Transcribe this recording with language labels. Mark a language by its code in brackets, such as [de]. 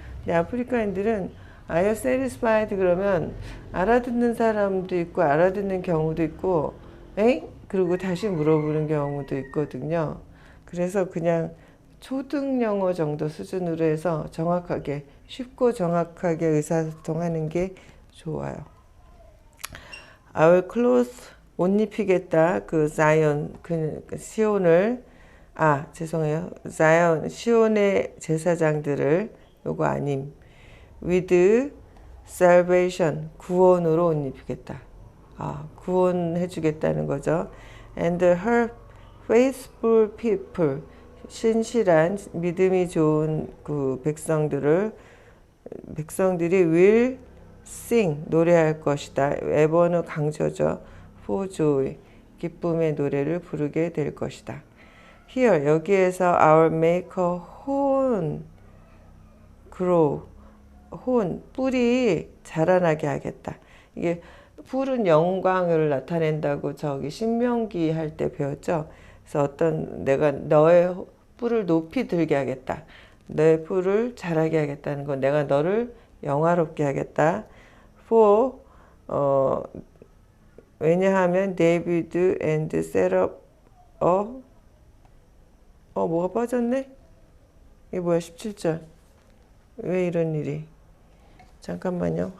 [ko] 근데 아프리카인들은 [en] Are you satisfied [ko] 그러면 알아듣는 사람도 있고 알아듣는 경우도 있고 에잉? 그리고 다시 물어보는 경우도 있거든요. 그래서 그냥 초등 영어 정도 수준으로 해서 쉽고 정확하게 의사소통하는 게 좋아요. [en] I will clothe [ko] 옷 입히겠다. 그 자이온 그 시온을 죄송해요. 자이온 시온의 제사장들을 요거 아님. [en] with salvation [ko] 구원으로 옷 입히겠다. 구원해 주겠다는 거죠. [en] And her faithful people [ko] 신실한 믿음이 좋은 그 백성들이 [en] will sing [ko] 노래할 것이다. 에버는 강조죠. [en] for joy [ko] 기쁨의 노래를 부르게 될 것이다. [en] Here [ko] 여기에서 [en] our maker horn grow [ko] 뿔이 자라나게 하겠다. 이게 뿔은 영광을 나타낸다고 저기 신명기 할 때 배웠죠. 그래서 내가 너의 뿔을 높이 들게 하겠다. 너의 뿔을 자라게 하겠다는 건 내가 너를 영화롭게 하겠다. For 왜냐하면 [en] David and set up [ko] 뭐가 빠졌네? 이게 뭐야 17절 왜 이런 일이 잠깐만요.